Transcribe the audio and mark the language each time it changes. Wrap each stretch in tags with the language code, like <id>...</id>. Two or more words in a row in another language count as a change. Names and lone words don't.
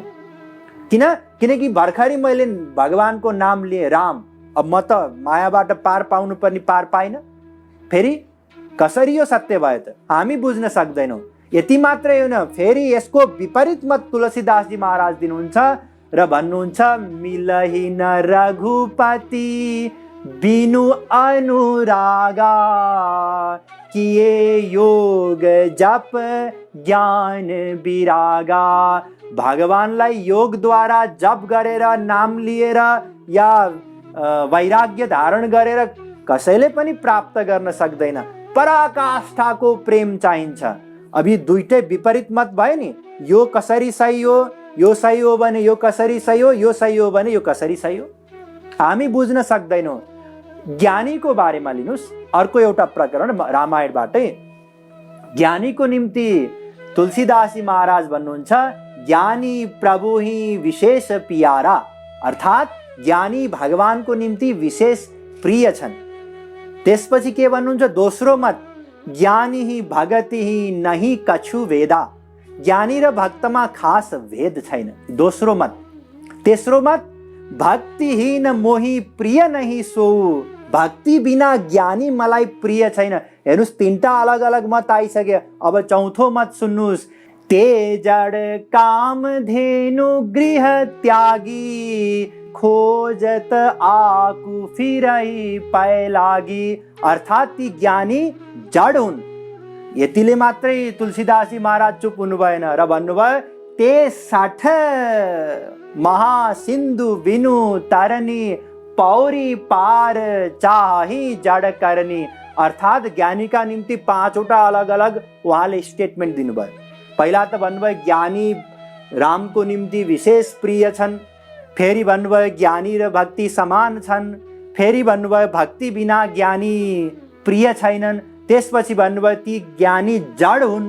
<ne>किनकि भर्खरै मैले भगवानको नाम लिए राम, अब म त मायाबाट पार पाउनु पनि पार पाइन, फेरि कसरी यो सत्य भयो त हामी बुझ्न सक्दैनौँ। यति मात्रै होइन, फेरि यसको विपरीत मत तुलसीदास जी महाराज दिनुहुन्छ र भन्नुहुन्छ,</ne> <awa>मिलहि न रघुपति बिनु अनुरागा, किए योग जप ज्ञान विरागा।</awa> <ne>भगवानलाई योग द्वारा जप गरेर, नाम लिएर या वैराग्य धारण गरेर कसैले पनि प्राप्त गर्न सक्दैन। पराकाष्ठाको प्रेम चाहिन्छ। अब यी दुईटै विपरीत मत भयो नि, यो कसरी सही हो, यो सही हो भने यो कसरी सही हो, यो सही हो भने यो कसरी सही हो, हामी बुझ्न सक्दैनौँ। ज्ञानीको बारेमा लिनुस्, अर्को एउटा प्रकरण रामायणबाटै। ज्ञानीको निम्ति तुलसीदास महाराज भन्नुहुन्छ,</ne> <awa>ज्ञानी प्रभु ही विशेष प्यारा।</awa> <ne>अर्थात ज्ञानी भगवानको निम्ति विशेष प्रिय छन्। त्यसपछि के भन्नुहुन्छ, दोस्रो मत,</ne> <awa>ज्ञानी ही भगति ही नहीं कछु वेदा।</awa> <ne>ज्ञानी र भक्तमा खास भेद छैन, दोस्रो मत। तेस्रो मत,</ne> <awa>भक्तिहीन मोही प्रिय नहीं सो।</awa> <ne>भक्ति बिना ज्ञानी मलाई प्रिय छैन। हेर्नुस्, तीनटा अलग अलग मत आइसक्यो। अब चौथो मत सुन्नुस्,</ne> <awa>ते जड काम धेनु गृह त्यागी, खोजत आकु फिरै पै लागी।</awa> <ne>अर्थात ती ज्ञानी जड हुन्। यतिले मात्रै तुलसीदास महाराज चुप हुनु भएन र भन्नुभयो,</ne> <awa>ते 60 महासिन्धु बिनु तरनी, पौरी पार चाही जड करनी।</awa> <ne>अर्थात ज्ञानीका निम्ति 5वटा अलग अलग उहाँले स्टेटमेन्ट दिनुभयो। पहिला त भन्नुभयो ज्ञानी रामको निम्ति विशेष प्रिय छन्, फेरि भन्नुभयो ज्ञानी र भक्ति समान छन्, फेरि भन्नुभयो भक्ति बिना ज्ञानी प्रिय छैनन्, त्यसपछि भन्नुभयो ती ज्ञानी जड हुन्।</ne>